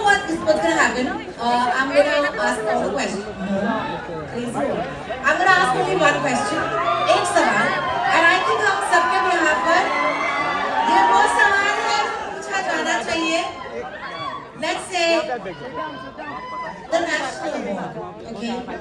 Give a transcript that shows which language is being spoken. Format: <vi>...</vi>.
<en>is what's gonna happen. I'm gonna ask all the questions. Crazy. I'm gonna ask only one question.</en> <hi>एक सवाल.</hi> <en>And I think</en> <hi>हम सबके यहाँ पर ये वो सवाल है पूछा जाना चाहिए.</hi> <en>Let's say the national award. Okay.</en>